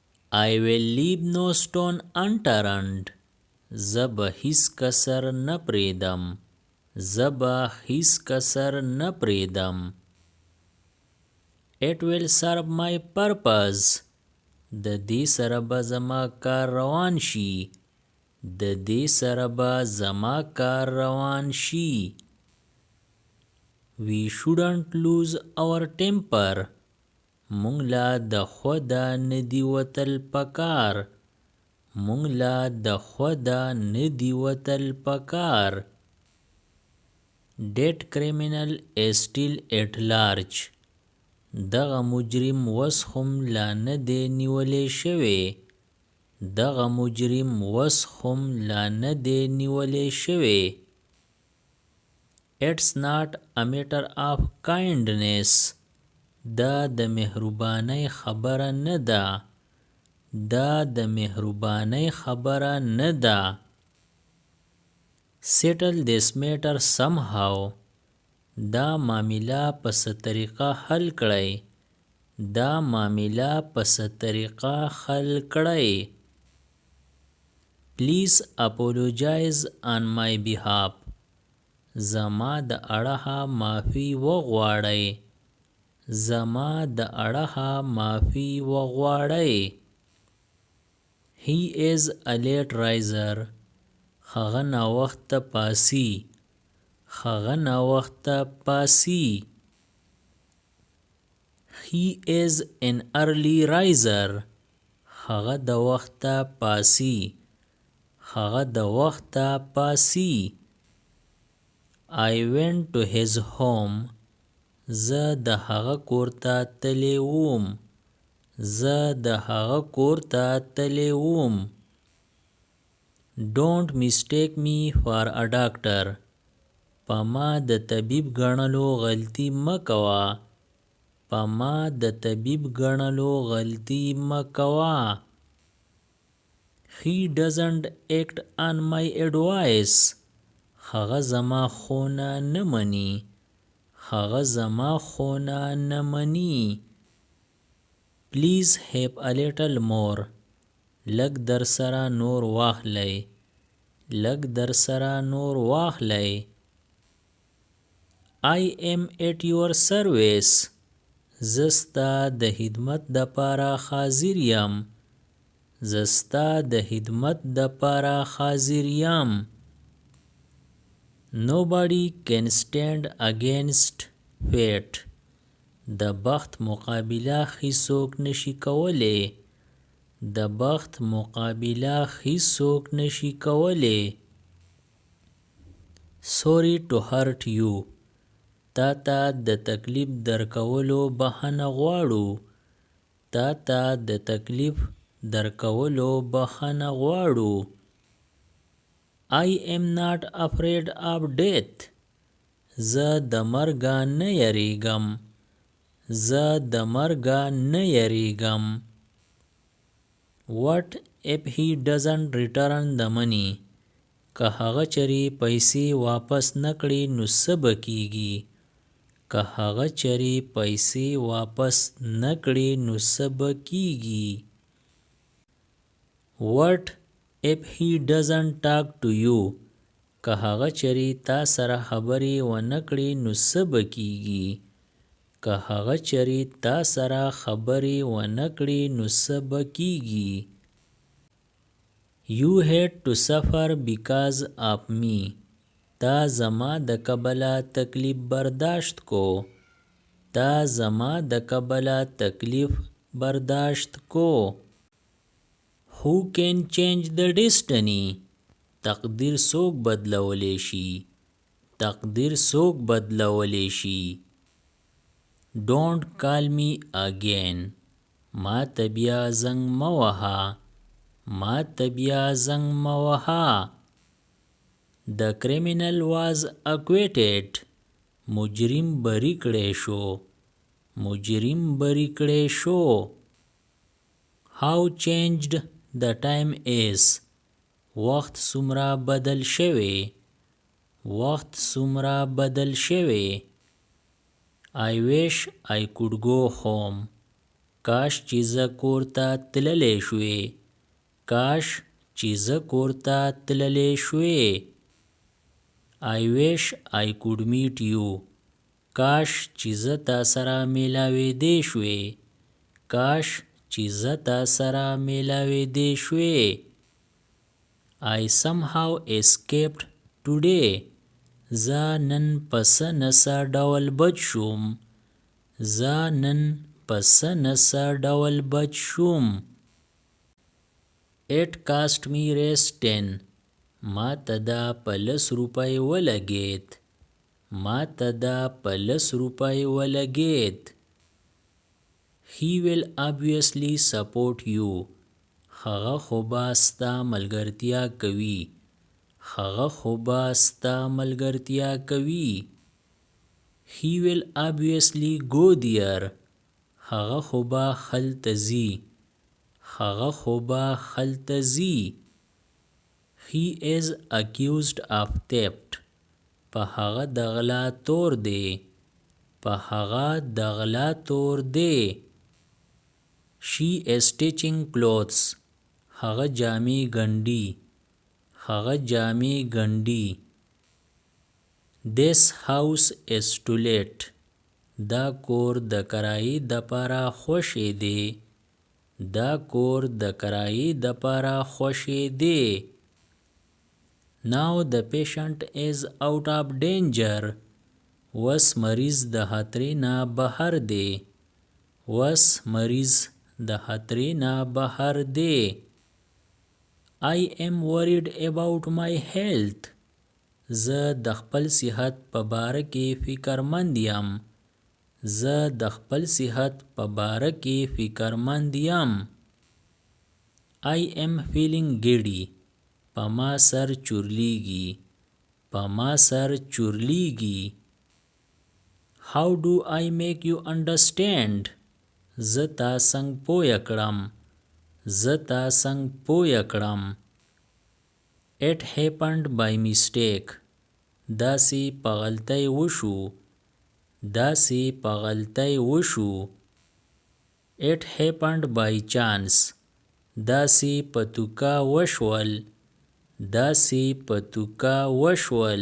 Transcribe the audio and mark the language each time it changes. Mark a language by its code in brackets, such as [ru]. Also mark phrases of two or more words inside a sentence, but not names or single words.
[en] I will leave no stone unturned. [ps] زب هیڅ کسر نه پریدم. زب هیڅ کسر نه پریدم. [en] It will serve my purpose. [ps] د دې سره به زما کار روان شي. د دې سره به زما کار روان شي. [en] We shouldn't lose our temper. [ps] مونږ لا د خوده ندی وتل پکار. مونږ لا د خوده ندی وتل پکار. [en] Dead criminal is still at large. [ps] دغه مجرم وس هم لا نه دی نیولې شوی. دغه مجرم وس هم لا نه دی نیولې شوی. [en] It's not a matter of kindness. [ps] دا د مهربانۍ خبره نه ده. دا د مهربانۍ خبره نه ده. [en] Settle this matter somehow. [ps] دا معامله په څه طریقه حل کړئ. دا معامله په څه طریقه حل کړئ. [en] Please apologize on my behalf. [ps] زما د اړخه معافي وغواړئ. زما د اړخه معافي وغواړئ. [en] He is a late riser. [ps] هغه ناوخته پاسی. هغه ناوخته پاسی. [en] He is an early riser. [ps] هغه د وخته پاسی. هغه د وخته پاسی. [en] I went to his home. [ps] زه د هغه کور ته تللی وم. زه د هغه کور ته تللی وم. [en] Don't mistake me for a doctor. [ps] په ما د طبیب ګڼلو غلطي مه کوه. په ما د طبیب ګڼلو غلطي مه کوه. [en] He doesn't act on my advice. [ps] هغه زما خونه نه مني. هغه زما خونه نه مني. [en] Please have a little more. [ps] لږ در سره نور واخلئ. لږ در سره نور واخلئ. [en] I am at your service. [ps] زه ستا د خدمت دپاره حاضر یم. زه ستا د خدمت دپاره حاضر یم. [en] Nobody can stand against fate. [ps] د بخت مقابله هیڅوک نشي کولی. د بخت مقابله هیڅوک نشي کولی. [en] Sorry to hurt you. [ps] تا ته د تکلیف درکولو بخښنه غواړو. تا ته د تکلیف درکولو بخښنه غواړو. [en] I am not afraid of death. [ps] زه د مرګه نه یریږم. زه د مرګه نه یریږم. [en] What if he doesn't return the money? [ps] که هغه چری پیسې واپس نه کړي نو څه به کیږي. که هغه چری پیسې واپس نه کړي نو څه به کیږي. [en] What if he doesn't talk to you? [ps] که هغه چری تا سره خبرې ونه کړي نو څه به کیږي. که هغه چری تا سره خبرې ونه کړي نو څه به کیږي. [en] You had to suffer because of me. [ps] تا زما د کبله تکلیف برداشت کو. تا زما د کبله تکلیف برداشت کو. [en] Who can change the destiny? [ps] تقدیر څوک بدلولی شي. تقدیر څوک بدلولی شي. [en] Don't call me again. [ps] ما ته بیا زنګ مه وهه. ما ته بیا زنګ مه وهه. [en] The criminal was acquitted. [ps] مجرم بری کړی شو. مجرم بری کړی شو. [en] How changed the time is. [ps] وخت څومره بدل شوی. وخت څومره بدل شوی. [en] I wish I could go home. [ps] کاش چې زه کور ته تللی شوې. کاش چې زه کور ته تللی شوې. [en] I wish I could meet you. [ps] کاش چې زه تا سره میلاوېدی شوې. کاش چې زه تا سره میلاوېدی شوې. [en] I somehow escaped today. [ps] زه نن په څه نه څه ډول بچ شوم. زه نن په څه نه څه ډول بچ شوم. [en] It cost me $10. [ps] ما ته دا په $10 ولګېد. ما ته دا په $10 ولګېد. [en] He will obviously support you. [ps] هغه خو به ستا ملګرتیا کوي. هغه خو به ستا ملګرتیا کوي. [en] He will obviously go there. [ps] هغه خو به هلته ځي. هغه خو به هلته ځي. [en] He is accused of theft. [ps] په هغه د غلا تور دی. په هغه د غلا تور دی. [en] She is stitching clothes. [ps] هغه جامې ګنډي. هغه جامې ګنډي. [en] This house is to let. [ps] دا کور د کرایې دپاره خوښې دی. دا کور د کرایې دپاره خوښې دی. [en] Now the patient is out of danger. [ps] وس مریض د خطرې نه بهر دی. وس مریض د خطرې نه بهر دی. [en] I am worried about my health. [ps] زه د خپل صحت په باره کې فکرمند یم. زه د خپل صحت په باره کې فکرمند یم. [en] I am feeling giddy. [ps] په ما سر چورلیږي. په ما سر چورلیږي. [en] How do I make you understand? [ps] زه تا څنګه پوه کړم. زه تا څنګه پوه کړم. [en] It happened by mistake. [ps] داسې په غلطۍ وشو. داسې په غلطۍ وشو. [en] It happened by chance. [ps] داسې په توکه وشول. داسې په توکه وشول.